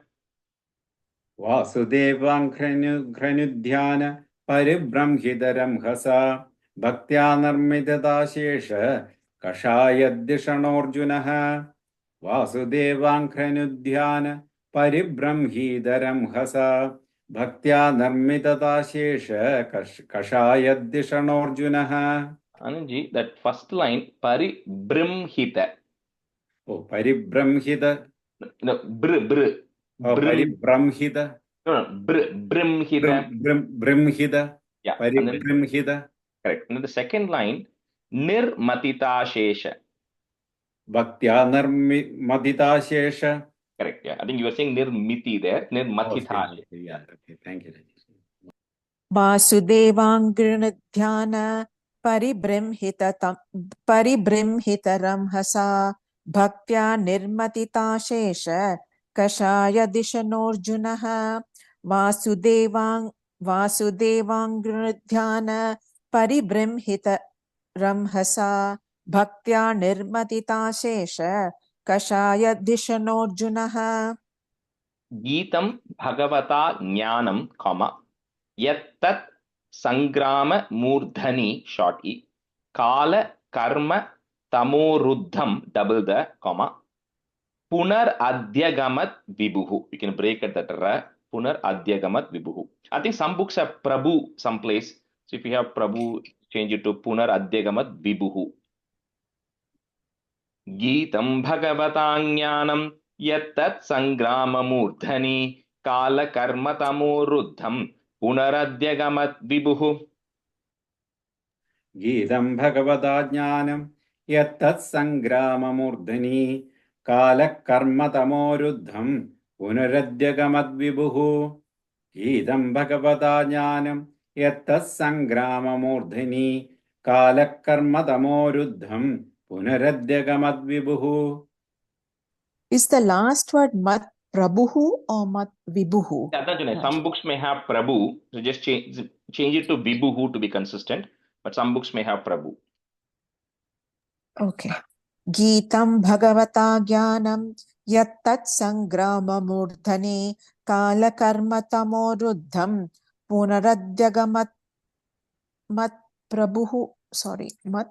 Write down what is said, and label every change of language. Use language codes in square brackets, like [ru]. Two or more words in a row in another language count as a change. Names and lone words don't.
[sa] वासुदेवाङ्घ्रनुध्यान परिब्रह्मितरंहसा भक्त्या निर्मितदाशेष कषायद्दिषणोऽर्जुनः. वासुदेवाङ्घ्रनुध्यान परिब्रह्मितरंहसा भक्त्या निर्मितदाशेष कषायद्दिषणोऽर्जुनः. [en] Anandji, that first line, paribrimhita. Oh, paribramhita. No, br. Oh, paribramhita. No, brimhita. Brimhita. Yeah. Paribramhita. Correct. And then the second line, [sa] निर्मथिताशेष. भक्त्या निर्मथिताशेष. [en] Correct. Yeah. I think you were saying nirmiti there. Nirmatita. Oh, yeah. Okay. Thank you. [sa] वासुदेवाङ्घ्र्यनुध्यान परिबृंहितरंहसा भक्त्या निर्मथिताशेष कषाय धिषणोऽर्जुनः. वासुदेवाङ्घ्र्यनुध्यान परिबृंहितरंहसा भक्त्या निर्मथिताशेष कषाय धिषणोऽर्जुनः. गीतं भगवता ज्ञानं, comma, यत्तत् सङ्ग्राम मूर्धनि, [en] short e, [sa] काल कर्म तमोरुद्धं, [en] double the, comma, [sa] पुनर् अध्यगमत् विभुः. [en] You can break it that ra, [sa] पुनर् अध्यगमत् विभुः. [en] I think some books have Prabhu someplace. So if you have Prabhu, change it to [sa] पुनर् अध्यगमत् विभुः. गीतं भगवता ज्ञानं यत्तत् सङ्ग्राम मूर्धनि काल कर्म तमोरुद्धं पुनरध्यगमत् विभुः. गीतं भगवता ज्ञानं यत्तत् सङ्ग्राम मूर्धनि काल कर्म तमोरुद्धं पुनरध्यगमत् विभुः. गीतं भगवता ज्ञानं यत्तत् सङ्ग्राम मूर्धनि काल कर्म तमोरुद्धं पुनरध्यगमत् विभुः. [en] Is the last word [sa] मत् प्रभुः [en] or [sa] मत् विभुः? [en] Some books may have Prabhu, so just change it to Vibhuhu to be consistent, but some books may have Prabhu. Okay. [sa] गीतं भगवता ज्ञानं यत्तत् सङ्ग्राम मूर्धनि काल कर्म तमोरुद्धं पुनरध्यगमत् मत् प्रभुः. [en] Sorry, Mat